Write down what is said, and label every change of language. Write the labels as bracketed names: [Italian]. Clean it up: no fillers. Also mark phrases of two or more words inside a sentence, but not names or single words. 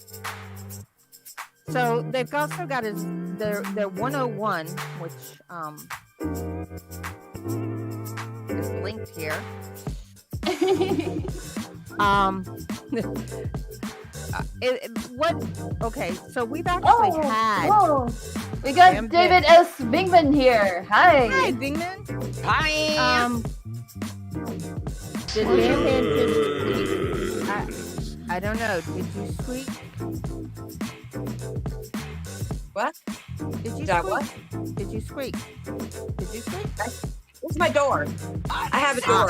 [English] So they've also got their 101, which is linked here. Okay, so we've actually had. Oh, we got Damn David S. Bingman here. Hi. Hi, Bingman. Hi. Did Dan just squeak? I don't know. Did you squeak? What? Did you Did I squeak? what? Did you squeak? Did you squeak? Where's my door? I have a door.